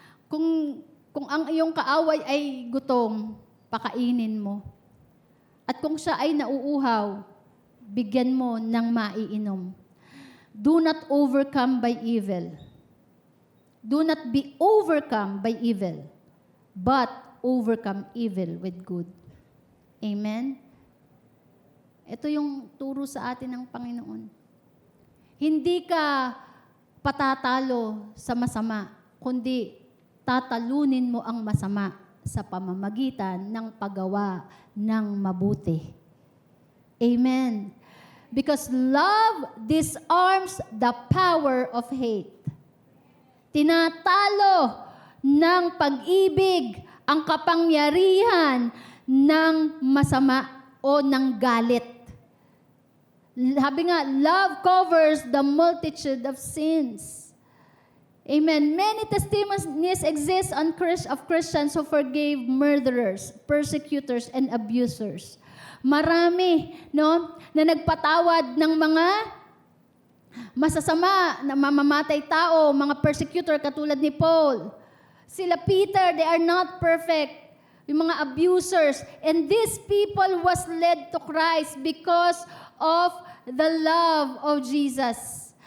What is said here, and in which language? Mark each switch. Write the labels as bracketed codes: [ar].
[tl] Kung ang iyong kaaway ay gutom, pakainin mo. At kung siya ay nauuhaw, bigyan mo ng maiinom. [en] Do not overcome by evil. Do not be overcome by evil, but overcome evil with good. Amen? [tl] Ito yung turo sa atin ng Panginoon. Hindi ka patatalo sa masama, kundi tatalunin mo ang masama sa pamamagitan ng paggawa ng mabuti. Amen. [en] Because love disarms the power of hate. [tl] Tinatalo ng pag-ibig ang kapangyarihan ng masama o ng galit. Sabi nga, [en] love covers the multitude of sins. Amen. Many testimonies exist of Christians who forgave murderers, persecutors, and abusers. [tl] Marami, no, na nagpatawad ng mga masasama na mamamatay tao, mga persecutor katulad ni Paul. [en] Sila Peter, they are not perfect. Yung mga abusers. And these people was led to Christ because of the love of Jesus.